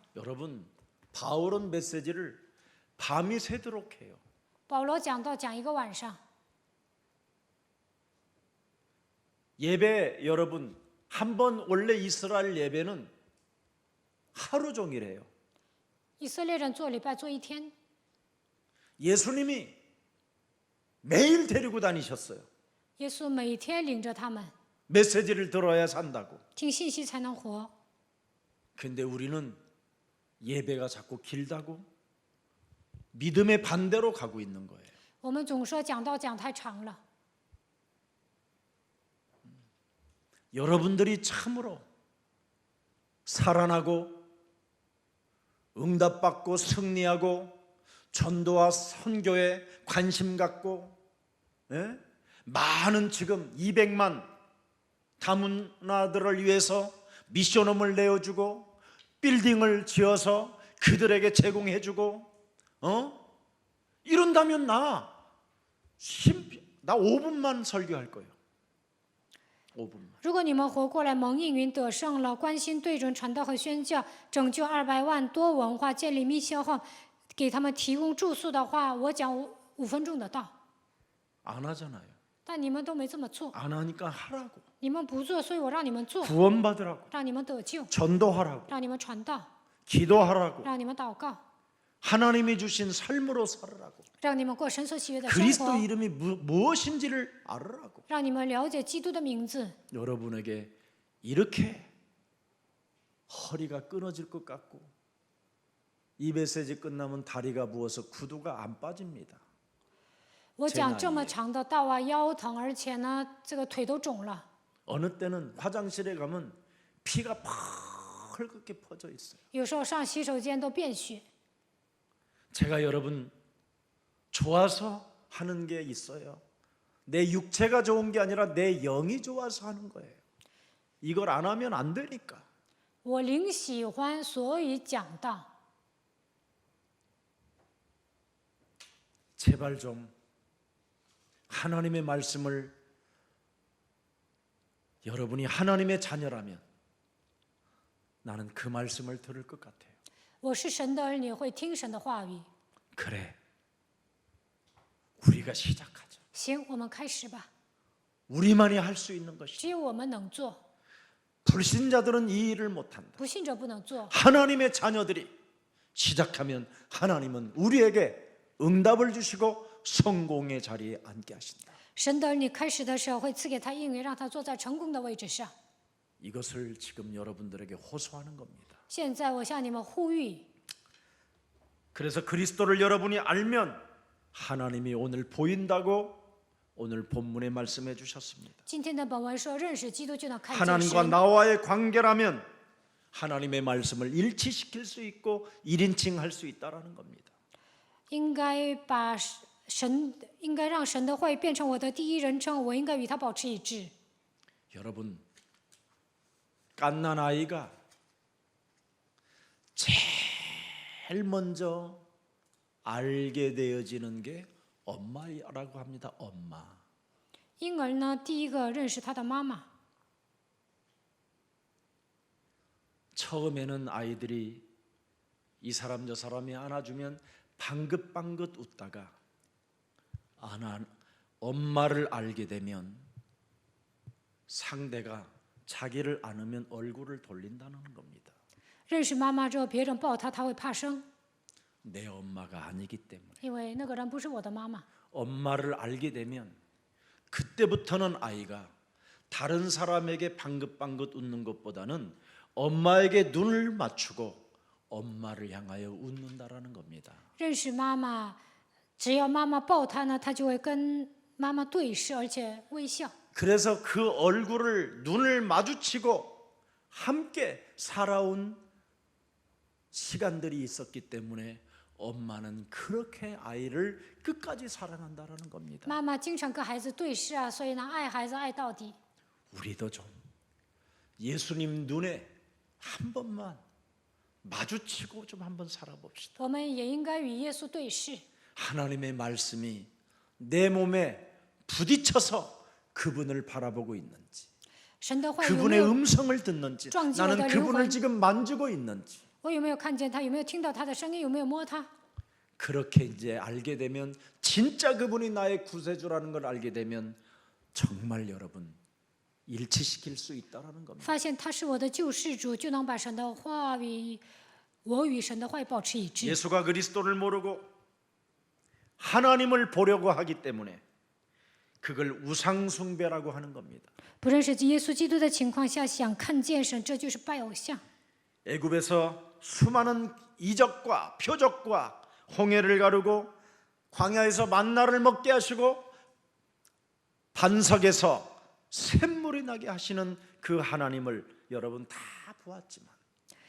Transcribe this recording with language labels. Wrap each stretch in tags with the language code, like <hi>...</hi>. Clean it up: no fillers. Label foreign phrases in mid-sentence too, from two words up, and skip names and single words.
<ko>여러분, 바울은 메시지를 밤이 새도록 해요.</ko> <zh>保罗讲道讲一个晚上，</zh> <ko>예배 여러분 한 번 원래 이스라엘 예배는 하루 종일 해요.</ko> <zh>以色列人做礼拜做一天，</zh> <ko>예수님이 매일 데리고 다니셨어요.</ko> <zh>耶稣每天领着他们</zh> <ko>메시지를 들어야 산다고.</ko> <zh>听信息才能活。</zh> <ko>근데 우리는 예배가 자꾸 길다고 믿음의 반대로 가고 있는 거예요.</ko> <zh>我们总说讲道讲太长了。</zh> <ko>여러분들이 참으로 살아나고 응답받고 승리하고 전도와 선교에 관심 갖고, 예? 많은 지금 200만 다문화들을 위해서 미션홈을 내어주고 빌딩을 지어서 그들에게 제공해주고, 이런다면 나 5분만 설교할 거예요. 5분만.</ko> <zh>如果你们活过来蒙应允得胜了，关心对准传道和宣教，拯救200万多文化，建立密消号，给他们提供住宿的话，我讲5分钟的道。</zh> <ko>안 하잖아요.</ko> <zh>但你们都没这么做，</zh> <ko>안 하니까 하라고.</ko> <zh>你们不做，所以我让你们做，</zh> <ko>구원받으라고.</ko> <zh>让你们得救，</zh> <ko>전도하라고.</ko> <zh>让你们传道，</zh> <ko>기도하라고.</ko> <zh>让你们祷告，</zh> <ko>하나님이 주신 삶으로 살으라고.</ko> <zh>让你们过神所喜悦的生</zh> <ko>그리스도</ko> <zh>活，</zh> <ko>이름이 무엇인지를 알으라고.</ko> <zh>让你们了解基督的名字。</zh> <ko>여러분에게 이렇게 허리가 끊어질 것 같고 이 메시지 끝나면 다리가 부어서 구두가 안 빠집니다.</ko> <zh>我讲这么长的道啊，腰疼，而且呢，这个腿都肿了。</zh> <ko>어느 때는 화장실에 가면 피가 펄겋게 퍼져 있어요.</ko> <zh>有时候上洗手间都便血。</zh> <ko>제가 여러분 좋아서 하는 게 있어요. 내 육체가 좋은 게 아니라 내 영이 좋아서 하는 거예요. 이걸 안 하면 안 되니까.</ko> <zh>我灵喜欢，所以讲道。</zh> <ko>제발 좀 하나님의 말씀을, 여러분이 하나님의 자녀라면 나는 그 말씀을 들을 것 같아요.</ko> <zh>我是神的儿女，会听神的话语。</zh> <ko>그래, 우리가 시작하자.</ko> <zh>行，我们开始吧，</zh> <ko>우리만이 할 수 있는 것이다.</ko> <zh>只有我们能做，</zh> <ko>불신자들은 이 일을 못한다.</ko> <zh>不信者不能做。</zh> <ko>하나님의 자녀들이 시작하면 하나님은 우리에게 응답을 주시고 성공의 자리에 앉게 하신다.</ko> <zh>神的儿女开始的时候会赐给他应允，让他坐在成功的位置上。</zh> <ko>이것을 지금 여러분들에게 호소하는 겁니다.</ko> <zh>现在我向你们呼吁，</zh> <ko>그래서 그리스도를 여러분이 알면 하나님이 오늘 보인다고 오늘 본문에 말씀해 주셨습니다.</ko> <zh>今天的本文说，认识基督就能看见</zh> <ko>하나님과</ko> <zh>神。</zh> <ko>나와의 관계라면 하나님의 말씀을 일치시킬 수 있고 1인칭할 수 있다라는 겁니다.</ko> <zh>应该把神，应该让神的话语变成我的第一人称，我应该与他保持一致。</zh> <ko>여러분, 갓난 아이가 제일 먼저 알게 되어지는 게 엄마라고 합니다. 엄마.</ko> <zh>婴儿呢，第一个认识他的妈妈。</zh> <ko>처음에는 아이들이 이 사람 저 사람이 안아주면 방긋방긋 웃다가 엄마를 알게 되면 상대가 자기를 안으면 얼굴을 돌린다는 겁니다.</ko> <zh>认识妈妈之后，别人抱他，他会怕生，</zh> <ko>내 엄마가 아니기 때문에.</ko> <zh>因为那个人不是我的妈妈。</zh> <ko>엄마를 알게 되면 그때부터는 아이가 다른 사람에게 방긋방긋 웃는 것보다는 엄마에게 눈을 맞추고 엄마를 향하여 웃는다라는 겁니다.</ko> <zh>认识妈妈，只要妈妈抱他呢，他就会跟妈妈对视，而且微笑。</zh> <ko>그래서 그 얼굴을 눈을 마주치고 함께 살아온 시간들이 있었기 때문에 엄마는 그렇게 아이를 끝까지 사랑한다라는 겁니다.</ko> <zh>妈妈经常跟孩子对视啊，所以呢，爱孩子爱到底。</zh> <ko>우리도 좀 예수님 눈에 한 번만 마주치고 좀 한번 살아봅시다.</ko> <zh>我们也应该与耶稣对视。</zh> <ko>하나님의 말씀이 내 몸에 부딪혀서 그분을 바라보고 있는지,</ko> <zh>神的话有没</zh> <ko>그분의</ko> <zh>有？</zh> <ko>음성을 듣는지, 나는 그분을 지금 만지고 있는지,</ko> <zh>我有没有看见他？有没有听到他的声音？有没有摸他？</zh> <ko>그렇게 이제 알게 되면 진짜 그분이 나의 구세주라는 걸 알게 되면 정말 여러분 일치시킬 수 있다라는 겁니다.</ko> <zh>发现他是我的救世主，就能把神的话语，我与神的话语保持一致。</zh> <ko>예수가 그리스도를 모르고 하나님을 보려고 하기 때문에 그걸 우상숭배라고 하는 겁니다.</ko> <zh>不认识耶稣基督的情况下，想看见神，这就是拜偶像。</zh> <ko>애굽에서 수많은 이적과 표적과 홍해를 가르고 광야에서 만나를 먹게 하시고 반석에서 샘물이 나게 하시는 그 하나님을 여러분 다 보았지만</ko>